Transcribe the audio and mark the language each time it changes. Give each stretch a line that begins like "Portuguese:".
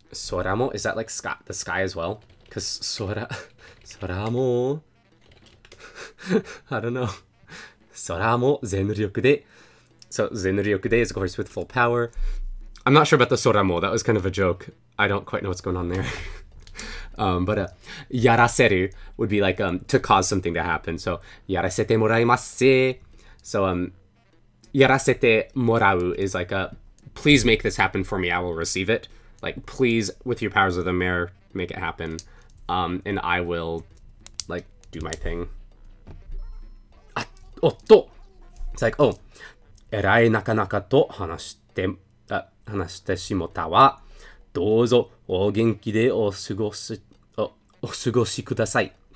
Japanese: 空も,
English: is that like sky, the sky as well? Because 空も, I don't know.
Japanese: 空も全力で.
English: So, 全力で is of course with full power. I'm not sure about the 空も. That was kind of a joke. I don't quite know what's going on there. But やらせる would be like to cause something to happen.
Japanese: So, やらせてもらいますせ.
English: So,
Japanese: やらせてもらう
English: is like please make this happen for me. I will receive it. Like, please, with your powers of the mare, make it happen. And I will, like, do my thing. It's like, oh,
Japanese: えらいなかなかと話してしもたわ。どうぞお元気でお過ごしください。